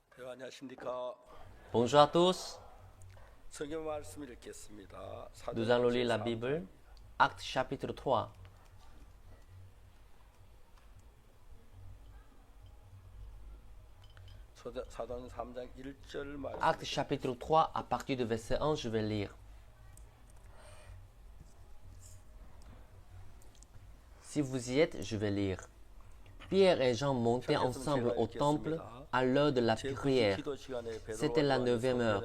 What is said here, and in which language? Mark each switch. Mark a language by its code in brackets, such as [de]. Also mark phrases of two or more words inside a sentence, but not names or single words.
[ko] 안녕하십니까. [fr] Bonjour à tous, [ko] 성경 말씀 읽겠습니다. [fr] nous allons lire la Bible, Actes chapitre 3. [ko] 사도행 3장 1절 말씀. [fr] Actes chapitre 3, à partir du verset 1, je vais lire. Si vous y êtes, je vais lire. Pierre et Jean montaient ensemble au temple à l'heure de la prière. C'était la 9e heure.